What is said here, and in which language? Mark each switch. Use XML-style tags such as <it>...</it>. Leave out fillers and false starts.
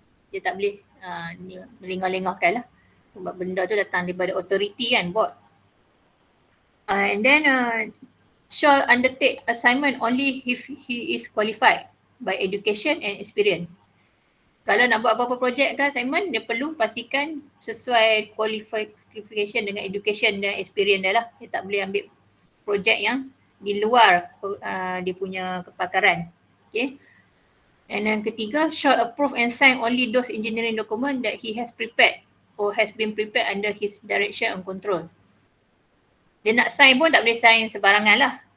<ms>Dia tak boleh melengah-lengahkan lah. Sebab benda tu datang daripada authority kan, board.</ms> <en>And then shall undertake assignment only if he is qualified by education and experience.</en> <ms>Kalau nak buat apa-apa projek ke assignment, dia perlu pastikan sesuai qualification dengan education dan experience dia lah. Dia tak boleh ambil projek yang di luar dia punya kepakaran. Okay.</ms> <en>And</en> <ms>yang ketiga,</ms> <en>shall approve and sign only those engineering document that he has prepared or has been prepared under his direction and control.</en> <ms>Dia nak sign pun tak boleh sign sebarangan lah.</ms>